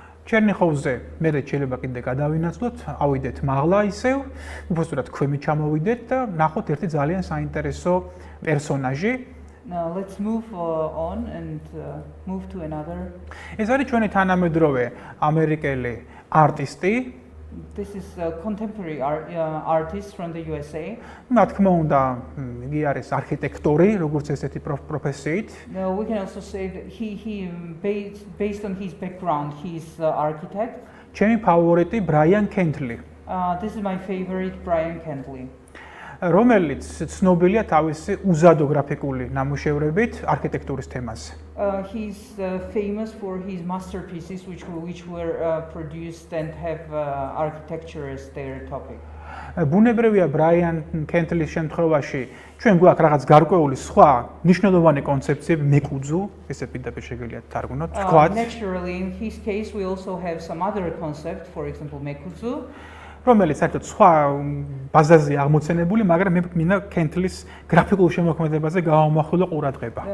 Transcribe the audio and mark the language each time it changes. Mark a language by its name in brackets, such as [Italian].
[Georgian] ჩერნიხოვზე მე შეიძლება კიდე გადავინაცვლოთ, ავიდეთ მაღლა ისევ, უბრალოდ ქვემით ჩამოვიდეთ და ნახოთ ერთი ძალიან საინტერესო პერსონაჟი. [English] Now let's move on and move to another. [Georgian] ეს არის ჩვენი თანამედროვე ამერიკელი არტისტი. [English] This is a contemporary artist from the USA. [Georgian] რა თქმა უნდა, იგი არის არქიტექტორი, როგორც ესეთი პროფესიით. [English] Now we can also say that he based on his background, he's architect. [Georgian] ჩემი ფავორიტი ბრაიან კენტლი. [English] This is my favorite, Brian Kentley. [Georgian] რომელიც ცნობილია თავისი უზადო გრაფიკული ნამუშევრებით არქიტექტურის თემაზე. [English] He's famous for his masterpieces which were produced and have architecture as their topic. [Georgian] ბუნებრივია ბრაიან კენტლის შემთხვევაში ჩვენ გვაქვს რაღაც გარკვეული სხვა მნიშვნელოვანი კონცეფციები მეკუძუ, ესე პირდაპირ შეგიძლიათ თარგმნოთ, თქვათ. [English] Naturally in his case we also have some other concept, for example mekudzu. [Georgian] რომელიც საერთოდ სხვა ბაზაზე აღმოცენებული, მაგრამ მე მინდა კენტლის გრაფიკულ შემოქმედებაზე გავამახვილო ყურადღება.